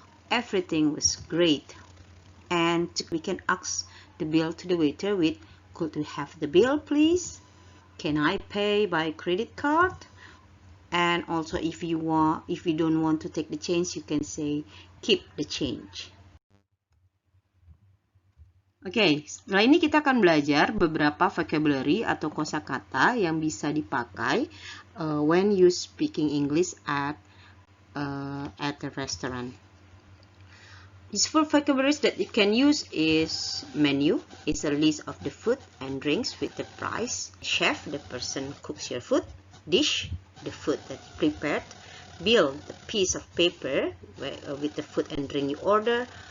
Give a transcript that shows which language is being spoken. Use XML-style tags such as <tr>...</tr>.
<en>Everything was great. And we can ask the bill to the waiter with, could we have the bill please? Can I pay by credit card? And also if you don't want to take the change, you can say keep the change.</en> <id>Oke, setelah ini kita akan belajar beberapa vocabulary atau kosakata yang bisa dipakai</id> <en>when you speaking English at a restaurant. Useful vocabularies that you can use is menu, is a list of the food and drinks with the price. Chef, the person cooks your food. Dish, the food that you prepared. Bill, the piece of paper with the food and drink you order.</en>